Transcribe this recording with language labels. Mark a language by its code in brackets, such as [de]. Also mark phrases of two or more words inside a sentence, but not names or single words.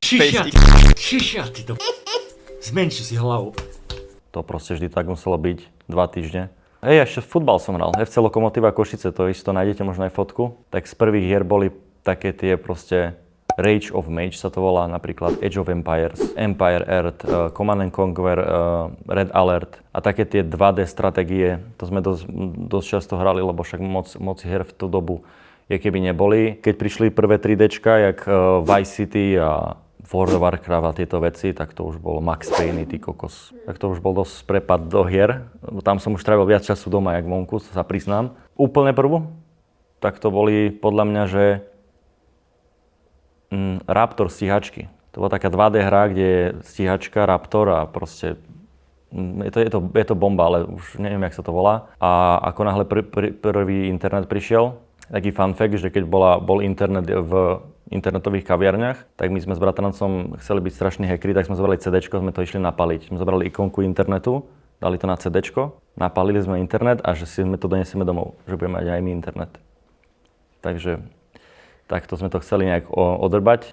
[sk] Šišia, ty to zmenši si hlavu. To proste vždy tak muselo byť 2 týždne. Ešte futbal som hral. FC Lokomotíva Košice, to isto nájdete možno aj fotku. Tak z prvých hier boli také tie proste Rage of Mage sa to volá, napríklad Age of Empires, Empire Earth, Command and Conquer, Red Alert a také tie 2D stratégie. To sme dosť často hrali, lebo však moc hier v tú dobu je keby neboli. Keď prišli prvé 3Dčka, jak Vice City a World of Warcraft a tieto veci, tak to už bol Max Payne, ty kokos. Tak to už bol dosť prepad do hier. Tam som už trávil viac času doma, jak vonku, sa priznám. Úplne prvú, tak to boli podľa mňa, že Raptor stíhačky. To bola taká 2D hra, kde je stíhačka, Raptor a proste je to bomba, ale už neviem, jak sa to volá. A ako náhle prvý internet prišiel, taký [en] fun fact, [sk] že keď bol internet v internetových kaviarniach, tak my sme s bratrancom chceli byť strašní hackeri, tak sme zobrali CDčko, sme to išli napaliť. Sme zobrali ikonku internetu, dali to na CDčko, napalili sme internet a že si sme to donesieme domov, že budeme mať aj my internet. Takže takto sme to chceli nejak odrbať.